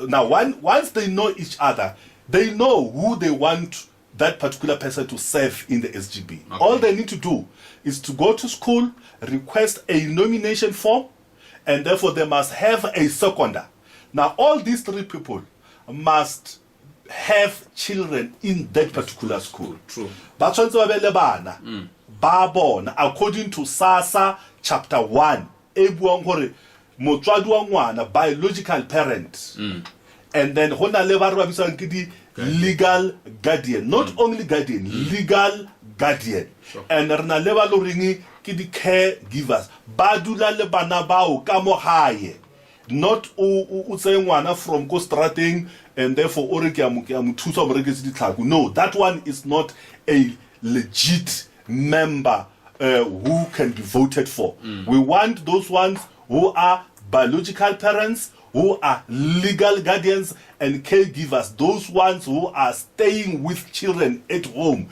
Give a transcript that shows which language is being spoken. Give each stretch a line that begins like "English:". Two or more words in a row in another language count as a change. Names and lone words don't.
English: Now, once they know each other, they know who they want that particular person to serve in the SGB. Okay. All they need to do is to go to school, request a nomination form, and therefore they must have a seconder. Now, all these three people must have children in that particular school. True.
Southern Sotho: Ba tshwantse ba be le bana ba bona
English: according to
Southern Sotho: SASSA chapter 1 e buang hore motswadi wa ngwana,
English: biological parent, and then
Southern Sotho: hona le ba re ba bisang ke di
English: legal guardian, not only guardian, legal guardian. Sure.
Southern Sotho: And rena le ba lo reng ke di caregivers ba dula le bana bao ka mo hae, not o tseng ngwana from ko strateng
English: and therefore
Southern Sotho: o re ke a mo thusa mo reketse ditlhako.
English: No, that one is not a legit member who can be voted for. We want those ones who are biological parents, who are legal guardians and caregivers, those ones who are staying with children at home.